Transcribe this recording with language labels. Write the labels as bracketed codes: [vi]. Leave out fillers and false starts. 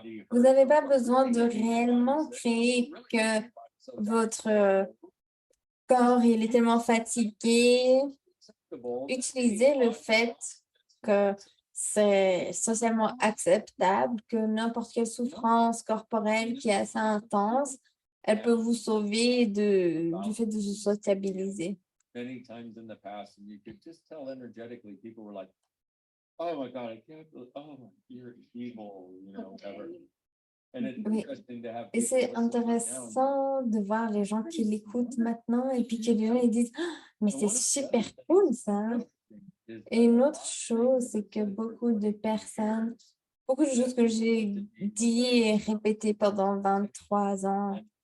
[fr] Vous n'avez pas besoin de réellement créer que votre corps il est tellement fatigué. Utilisez le fait que c'est socialement acceptable, que n'importe quelle souffrance corporelle qui est assez intense, elle peut vous sauver du fait de se sociabiliser. [en] Many times in the past, and you could just tell energetically, people were like, "Oh my God, I can't believe, oh, you're evil, you know, whatever." And it's interesting to have. [fr] Et c'est intéressant de voir les gens qui l'écoutent maintenant et puis que les gens ils disent, oh, mais c'est super cool ça. Et une autre chose, c'est que beaucoup de personnes, beaucoup de choses que j'ai dit et répétées pendant 23 ans.